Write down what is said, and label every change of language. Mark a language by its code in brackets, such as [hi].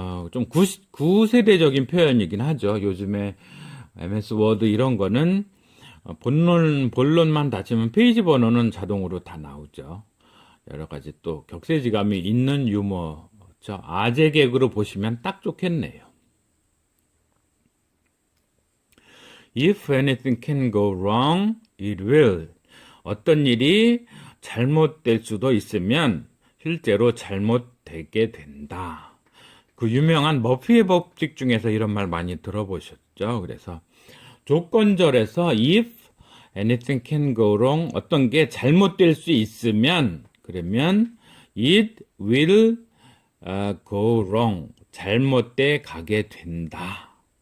[ko] 좀 구세대적인 표현이긴 하죠. 요즘에 MS 워드 이런 거는 본론만 닫히면 페이지 번호는 자동으로 다 나오죠. 여러 가지 또 격세지감이 있는 유머죠. 아재 개그로 보시면 딱 좋겠네요. [en] If anything can go wrong, it will. [ko] 어떤 일이 잘못될 수도 있으면 실제로 잘못되게 된다. 그 유명한 머피의 법칙 중에서 이런 말 많이 들어보셨죠? 그래서 조건절에서 [en] if anything can go wrong, [ko] 어떤 게 잘못될 수 있으면, 그러면 [en] it will go wrong, [ko] 잘못돼 가게 된다.